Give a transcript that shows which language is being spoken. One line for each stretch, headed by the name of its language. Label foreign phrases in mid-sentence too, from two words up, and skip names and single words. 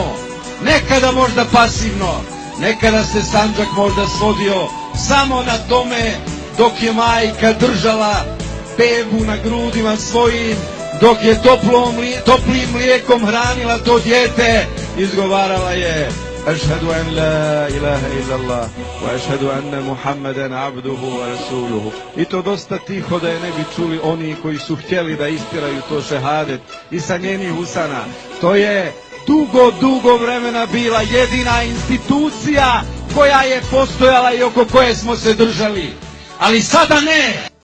Bosnian: Nekada možda pasivno, nekada se Sandžak možda svodio samo na tome dok je majka držala bebu na grudima svojim, dok je toplim mlijekom hranila to dijete, izgovarala je
Arabic: أشهد أن لا إله إلا الله وأشهد أن محمدا عبده ورسوله.
Bosnian: I to dosta tiho da je ne bi čuli oni koji su htjeli da istiraju to šehadet i sa njenih usana. To je dugo vremena bila jedina institucija koja je postojala i oko koje smo se držali. Ali sada ne.